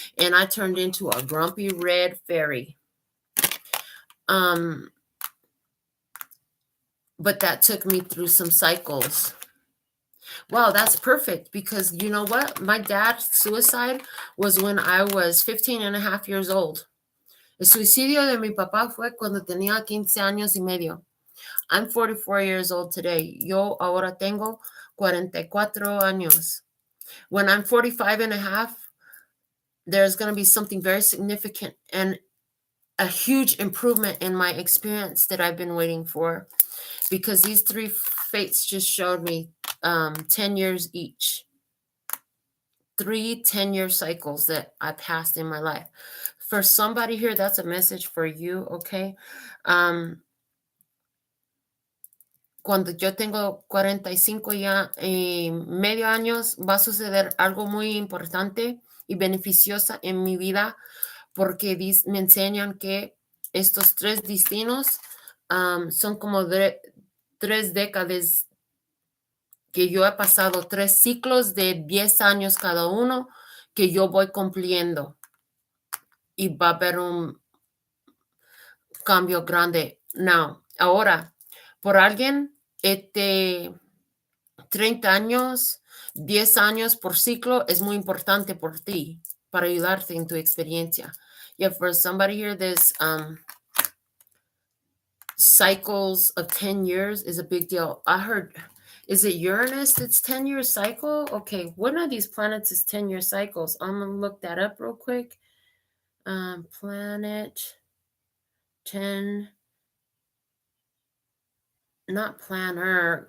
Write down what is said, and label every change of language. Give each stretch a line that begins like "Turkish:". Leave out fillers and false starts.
English: And I turned into a grumpy red fairy. But that took me through some cycles. Wow, that's perfect, because you know what? My dad's suicide was when I was 15 and a half years old.
Spanish: El suicidio de mi papá fue cuando tenía 15 años y medio.
English: I'm 44 years old today.
Spanish: Yo ahora tengo 44 años.
English: When I'm 45 and a half, there's going to be something very significant and a huge improvement in my experience that I've been waiting for, because these three fates just showed me 10 years each. 3 10-year cycles that I passed in my life. For somebody here, that's a message for you, okay?
Spanish: Cuando yo tengo 45 ya y medio años, va a suceder algo muy importante y beneficiosa en mi vida, porque me enseñan que estos 3 destinos son como 3 décadas que yo he pasado, 3 ciclos de 10 años cada uno que yo voy cumpliendo, y va a haber un cambio grande. Now, ahora, por alguien, 30 años, 10 años por ciclo es muy importante por ti, para ayudarte en tu experiencia.
English: Yeah, for somebody here, there's cycles of 10 years is a big deal. I heard, is it Uranus that's 10-year cycle? Okay, one of these planets is 10-year cycles. I'm going to look that up real quick. Planet 10, not planner.